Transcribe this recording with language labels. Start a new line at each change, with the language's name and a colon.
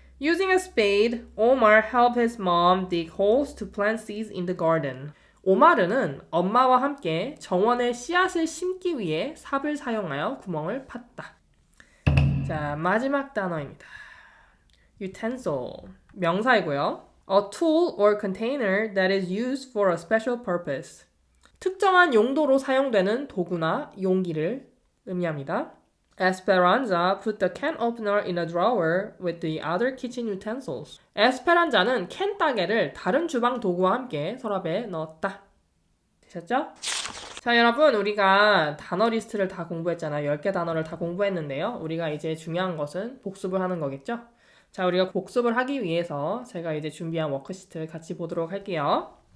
English: Using a spade, Omar helped his mom dig holes to plant seeds in the garden.
Korean: 오마르는 엄마와 함께 정원에 씨앗을 심기 위해 삽을 사용하여 구멍을 팠다. 자, 마지막 단어입니다. utensil. 명사이고요.
English: A tool or container that is used for a special purpose.
Korean: 특정한 용도로 사용되는 도구나 용기를 의미합니다.
English: Esperanza put the can opener in a drawer with the other kitchen utensils.
Korean: 에스페란자는 캔 따개를 다른 주방 도구와 함께 서랍에 넣었다. 되셨죠? 자, 여러분, 우리가 단어 리스트를 다 공부했잖아요. 10개 단어를 다 공부했는데요. 우리가 이제 중요한 것은 복습을 하는 거겠죠? 자, 우리가 복습을 하기 위해서 제가 이제 준비한 워크시트 같이 보도록 할게요.